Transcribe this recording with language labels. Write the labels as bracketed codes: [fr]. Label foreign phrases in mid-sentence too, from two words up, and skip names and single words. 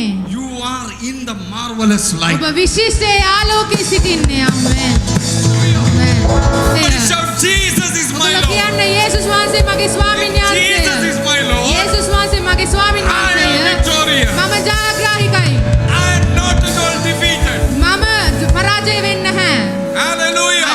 [en] You are in the marvelous light. [si] ඔබ විශිෂ්ට ආලෝකයේ සිටින්නේ. ආමෙන්. ආමෙන්. [en] Somebody shout, Jesus is my [si] ඔබලා [en] Lord. [si] කියන්න යේසුස් වහන්සේ මගේ ස්වාමීන් [en] Jesus [si] වහන්සේ. [en] is my Lord. [si] යේසුස් වහන්සේ මගේ ස්වාමීන් [en] I am [si] වහන්සේ. [en] victorious. [si] මම ජයග්‍රාහිකයි. [en] I am not at all defeated. [si] මම පරාජය වෙන්නේ නැහැ. [en] Hallelujah.